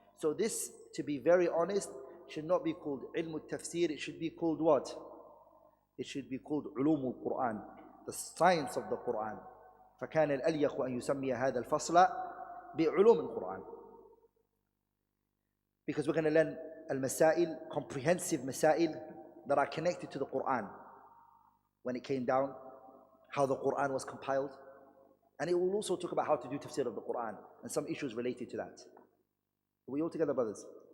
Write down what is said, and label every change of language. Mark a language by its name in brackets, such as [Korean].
[English] So this, to be very honest, should not be called ilm al-tafsir. It should be called what? It should be called ulum al-Quran, the science of the Quran. [Arabic] فكان الأليق أن يسمي هذا الفصل بعلوم القرآن. [English] Because we're going to learn al-masail, comprehensive masail that are connected to the Quran. When it came down, how the Quran was compiled. And it will also talk about how to do tafsir of the Quran and some issues related to that. Are we all together, brothers?